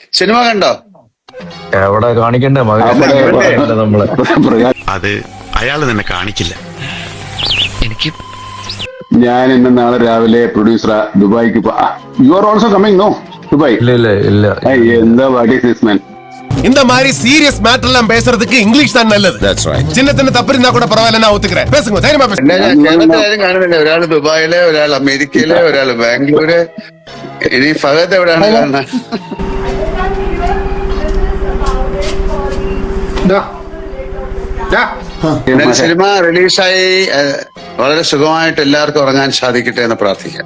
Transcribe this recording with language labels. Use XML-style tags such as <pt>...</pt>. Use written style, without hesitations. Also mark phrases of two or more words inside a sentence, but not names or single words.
<ml>സിനിമ കണ്ടോ? എവിടെ കാണിക്കണ്ടേ നമ്മള്? അത് അയാള് തന്നെ കാണിക്കില്ല. എനിക്ക് ഞാൻ ഇന്ന് നാളെ രാവിലെ പ്രൊഡ്യൂസർ ദുബായിക്ക്</ml> <en>you are also coming no</en> <ml>ദുബായ്?</ml> <ta>இல்ல</ta> <ml>എന്താ</ml> <en>what is this man?</en> <ta>இந்த மாதிரி சீரியஸ் மேட்டர் எல்லாம் பேசுறதுக்கு இங்கிலீஷ் தான் நல்லது. சின்ன சின்ன தப்பு இருந்தா கூட பரவாயில்ல, நான் ஒத்துக்கிறேன். பேசுங்க, தைரியமா பேசுங்க.</ta> <ml>കേരളത്തിലാരും കാണുന്നില്ല. ഒരാള് ദുബായില്, ഒരാൾ അമേരിക്കയില്, ഒരാള് ബാംഗ്ലൂര്. ഇനി ഫഹദ് എവിടെയാണ് കാണുന്നത്? സിനിമ റിലീസായി വളരെ സുഖമായിട്ട് എല്ലാവർക്കും ഉറങ്ങാൻ സാധിക്കട്ടെ എന്ന് പ്രാർത്ഥിക്കാം.</ml>